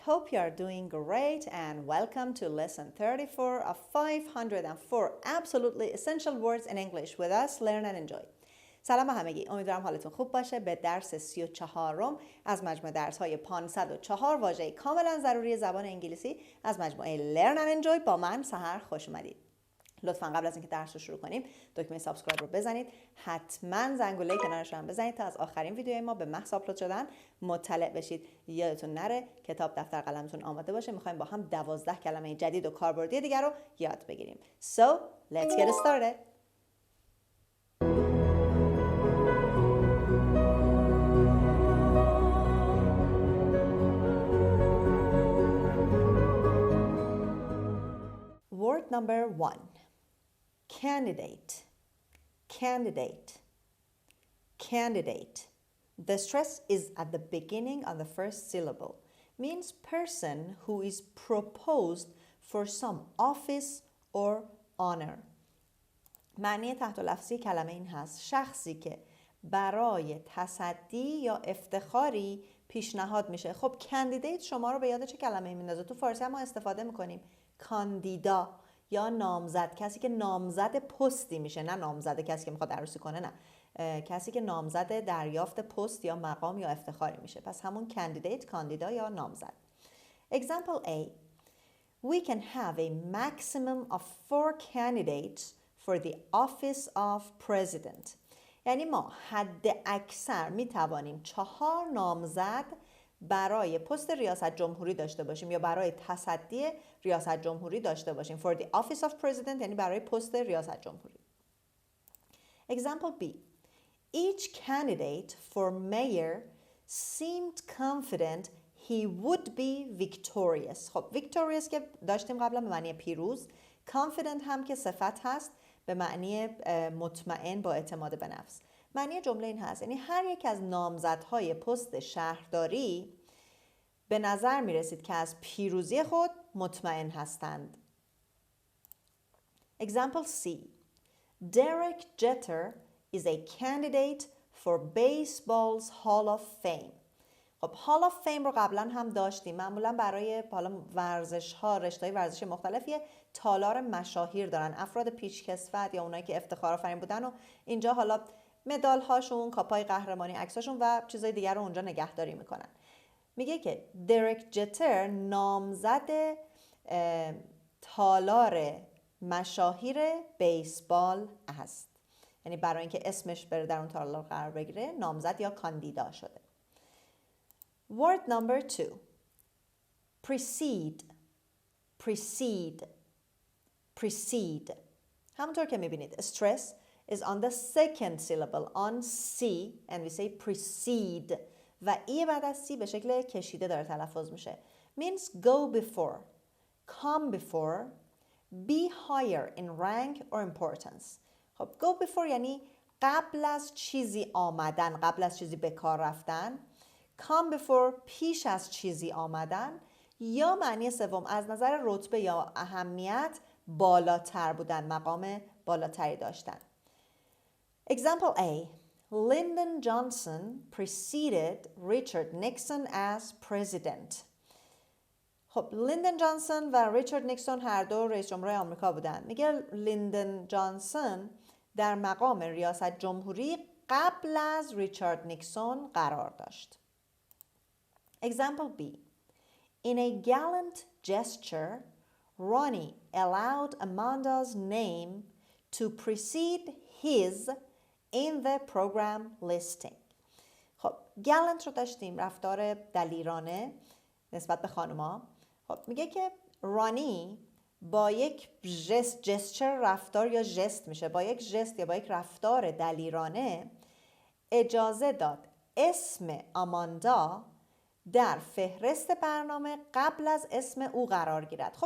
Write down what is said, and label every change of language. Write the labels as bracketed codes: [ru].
[en] Hope you are doing great and welcome to lesson 34 of 504 absolutely essential words in English with us, learn and enjoy. [fa] سلام همگی، امیدوارم حالتون خوب باشه. به درس 34 از مجموعه درس‌های 504 واژه کاملا ضروری زبان انگلیسی از مجموعه learn and enjoy با من سحر خوش اومدید. لطفاً قبل از اینکه درس رو شروع کنیم دکمه سابسکرایب رو بزنید، حتما زنگوله کنارش هم بزنید تا از آخرین ویدیوهای ما به محض آپلود شدن مطلع بشید. یادتون نره کتاب دفتر قلمتون آماده باشه، می‌خوایم با هم 12 کلمه جدید و کاربردی دیگر رو یاد بگیریم. [en] So, let's get started. Word number 1. Candidate, candidate, candidate. The stress is at the beginning of the first syllable. Means person who is proposed for some office or honor. [fa] معنی تحت لفظی کلمه این هست: شخصی که برای تصدی یا افتخاری پیشنهاد میشه. خب کاندیدیت شما رو به یاد چه کلمه‌ای میندازه؟ تو فارسی هم ما استفاده میکنیم کاندیدا یا نامزد، کسی که نامزد پستی میشه، نه نامزد کسی که میخواد عروسی کنه، نه، کسی که نامزد دریافت پست یا مقام یا افتخاری میشه. پس همون کاندیدیت، کاندیدا یا نامزد. [en] Example A. We can have a maximum of 4 candidates for the office of president. [fa] یعنی ما حد اکثر میتوانیم 4 نامزد برای پست ریاست جمهوری داشته باشیم یا برای تصدی ریاست جمهوری داشته باشیم. [en] For the office of president [fa] یعنی برای پست ریاست جمهوری. [en] Example B. Each candidate for mayor seemed confident he would be victorious. [fa] خب victorious که داشتیم قبلا به معنی پیروز، confident هم که صفت هست به معنی مطمئن، با اعتماد به نفس. معنی جمله این هست، یعنی هر یک از نامزدهای پست شهرداری به نظر می رسید که از پیروزی خود مطمئن هستند. [en] Example C. Derek Jeter is a candidate for baseball's Hall of Fame. [fa] خب Hall of Fame رو قبلا هم داشتیم. معمولا برای ورزش ها، رشته‌های ورزشی مختلفی تالار مشاهیر دارن. افراد پیشکسوت یا اونایی که افتخارآفرین بودن و اینجا حالا مدال هاشون، کاپای قهرمانی، عکساشون و چیزای دیگر رو اونجا نگهداری میکنن. میگه که درک جتر نامزد تالار مشاهیر بیسبال است. یعنی برای اینکه اسمش بره در اون تالار قرار بگیره نامزد یا کاندیدا شده. [en] Word number 2. Precede, precede, precede. [fa] همونطور که میبینید [en] stress is on the second syllable on C and we say precede [fa] و ای بعد از C به شکل کشیده داره تلفظ میشه. [en] Means go before, come before, be higher in rank or importance. [fa] خب [en] go before [fa] یعنی قبل از چیزی آمدن، قبل از چیزی به کار رفتن. [en] come before [fa] پیش از چیزی آمدن، یا معنی سوم از نظر رتبه یا اهمیت بالاتر بودن، مقام بالاتری داشتن. [en] Example A. Lyndon Johnson preceded Richard Nixon as president. [fa] خب لیندن جانسون و ریچارد نیکسون هر دو رئیس جمهور آمریکا بودن. میگه لیندن جانسون در مقام ریاست جمهوری قبل از ریچارد نیکسون قرار داشت. [en] Example B. In a gallant gesture, Ronnie allowed Amanda's name to precede his in the program listing. [fa] خب gallant رو داشتیم، رفتار دلیرانه نسبت به خانوما. خب میگه که رانی با یک جستچر رفتار یا ژست میشه، با یک ژست یا با یک رفتار دلیرانه اجازه داد اسم آماندا در فهرست برنامه قبل از اسم او قرار گیرد.